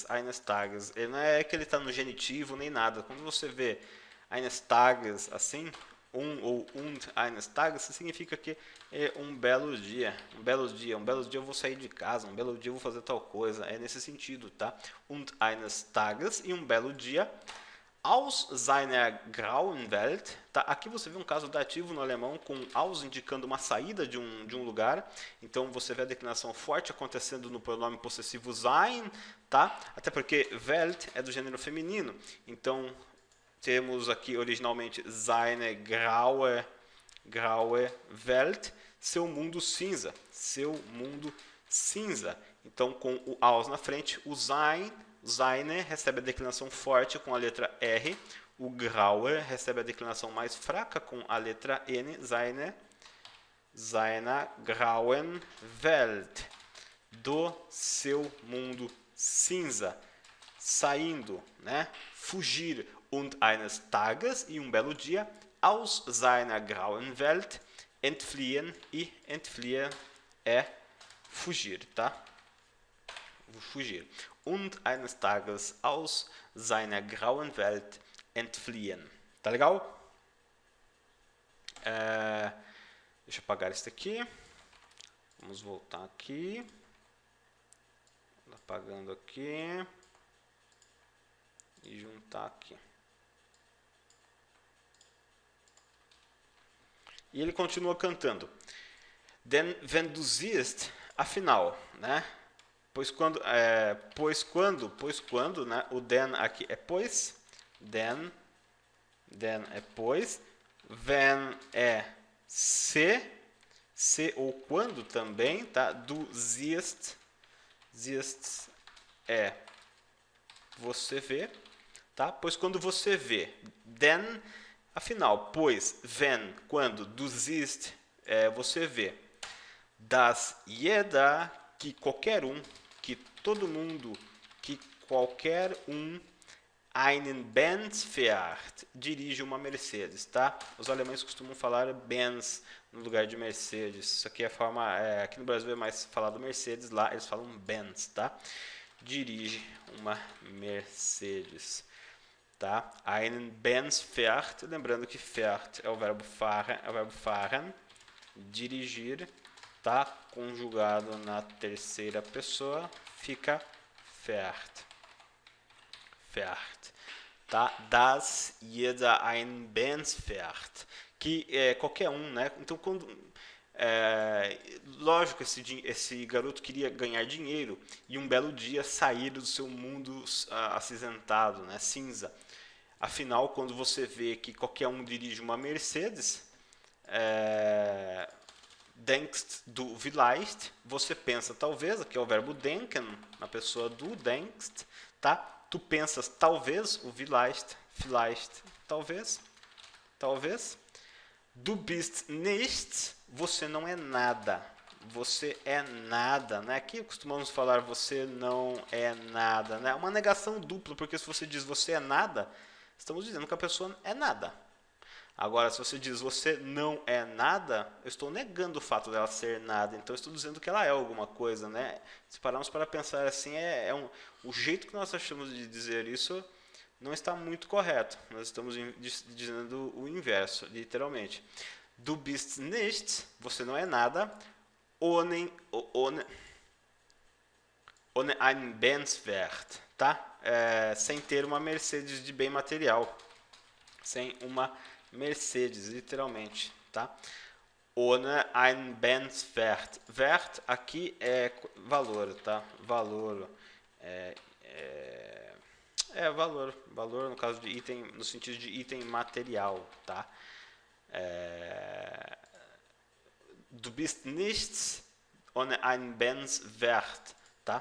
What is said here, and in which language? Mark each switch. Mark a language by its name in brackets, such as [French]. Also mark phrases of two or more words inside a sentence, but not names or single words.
[Portuguese] Ele não é que ele está no genitivo nem nada. Quando você vê [German] eines Tages [Portuguese] assim, ou [German] und eines Tages, [Portuguese] significa que é um belo dia. Um belo dia eu vou sair de casa, um belo dia eu vou fazer tal coisa. É nesse sentido, tá? [German] Und eines Tages, [Portuguese] e um belo dia. [German] Aus seiner grauen Welt, [Portuguese] tá? Aqui você vê um caso dativo no alemão com aus indicando uma saída de um lugar. Então você vê a declinação forte acontecendo no pronome possessivo sein, tá? Até porque Welt é do gênero feminino. Então temos aqui originalmente [German] seine graue Welt, [Portuguese] seu mundo cinza, Então com o aus na frente, o sein, seine recebe a declinação forte com a letra R, o graue recebe a declinação mais fraca com a letra N, [German] seiner grauen Welt, [Portuguese] do seu mundo cinza, saindo, né? Fugir. [German] Und eines Tages, [Portuguese] e um belo dia, [German] aus seiner grauen Welt, entfliehen, [Portuguese] e entfliehen é fugir, tá? Fugir. [German] Und eines Tages aus seiner grauen Welt entfliehen. [Portuguese] Tá legal? Deixa eu apagar isso aqui. Vamos voltar aqui. Apagando aqui. E juntar aqui. E ele continua cantando. [German] Denn wenn du siehst, [Portuguese] afinal, né? Pois quando, né? O then aqui é pois, then é pois, when é se ou quando também, tá? [German] Du siehst [Portuguese] é você vê, tá? Pois quando você vê, then, afinal, pois, when, quando, [German] du siehst, [Portuguese] você vê, [German] das jeder, [Portuguese] que qualquer um, que todo mundo, que qualquer um, [German] einen Benz fährt, [Portuguese] dirige uma Mercedes, tá? Os alemães costumam falar Benz no lugar de Mercedes. Isso aqui é a forma, aqui no Brasil é mais falado Mercedes, lá eles falam Benz, tá? Dirige uma Mercedes, tá? [German] Einen Benz fährt, [Portuguese] lembrando que fährt é o verbo fahren, dirigir, tá? Conjugado na terceira pessoa, fica fährt, tá? [German] Das jeder ein Benz fährt, [Portuguese] que é qualquer um, né? Então quando lógico, esse garoto queria ganhar dinheiro e um belo dia sair do seu mundo acinzentado, né, cinza. Afinal, quando você vê que qualquer um dirige uma Mercedes, [German] denkst du vielleicht, [Portuguese] você pensa talvez, aqui é o verbo denken, na pessoa do denkst, tá? Tu pensas talvez, o vielleicht, talvez. [German] Du bist nichts, [Portuguese] você não é nada. Você é nada, né? Aqui costumamos falar você não é nada, né? Uma negação dupla, porque se você diz você é nada, estamos dizendo que a pessoa é nada. Agora, se você diz você não é nada, eu estou negando o fato dela ser nada, então eu estou dizendo que ela é alguma coisa, né? Se pararmos para pensar assim, o jeito que nós achamos de dizer isso não está muito correto. Nós estamos dizendo o inverso, literalmente. [German] Du bist nichts, [Portuguese] você não é nada, [German] ohne ein Benzwert, [Portuguese] tá? Sem ter uma Mercedes de bem material. Sem uma Mercedes, literalmente, tá? [German] Ohne ein Benzwert. [Portuguese] Wert aqui é valor, tá? Valor. Valor no caso de item, no sentido de item material, tá? [German] Du bist nichts ohne ein Benzwert, tá?